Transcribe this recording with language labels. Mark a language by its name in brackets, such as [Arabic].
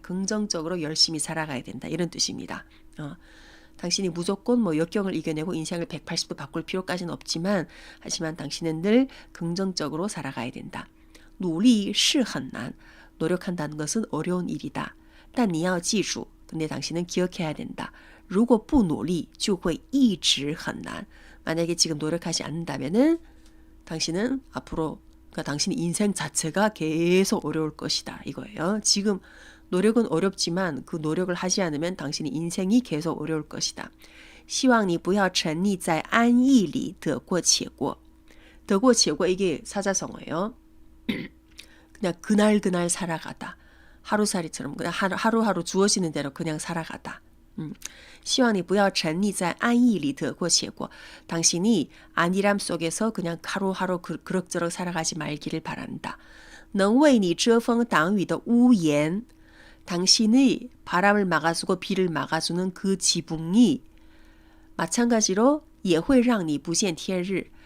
[Korean] 긍정적으로 열심히 살아가야 된다. 이런 뜻입니다. 당신이 무조건 역경을 이겨내고 인생을 180도 바꿀 필요까지는 없지만 하지만 당신은 늘 긍정적으로 살아가야 된다. [Chinese] 努力是很难. [Korean] 노력한다는 것은 어려운 일이다. [Chinese] 但你要记住, [Korean] 근데 당신은 기억해야 된다. [Chinese] 如果不努力就会一直很难. [Korean] 만약에 지금 노력하지 않는다면은 당신은 앞으로, 그러니까 당신의 인생 자체가 계속 어려울 것이다 이거예요. 지금 노력은 어렵지만 그 노력을 하지 않으면 당신의 인생이 계속 어려울 것이다. [Chinese] 希望你不要沉溺在安逸里得过且过. [Korean] 得过且过 이게 사자성어예요. 그냥 그날 살아가다. 하루살이처럼 그냥 하루하루 주어지는 대로 그냥 살아가다. [Chinese] 希望你不要沉溺在安逸里得过且过. [Korean] 당신이 안일함 속에서 그냥 하루하루 그럭저럭 살아가지 말기를 바란다. [Chinese] 能为你遮风挡雨的屋檐, [Korean] 당신의 바람을 막아주고 비를 막아주는 그 지붕이 마찬가지로 [Chinese] 也会让你不见天日.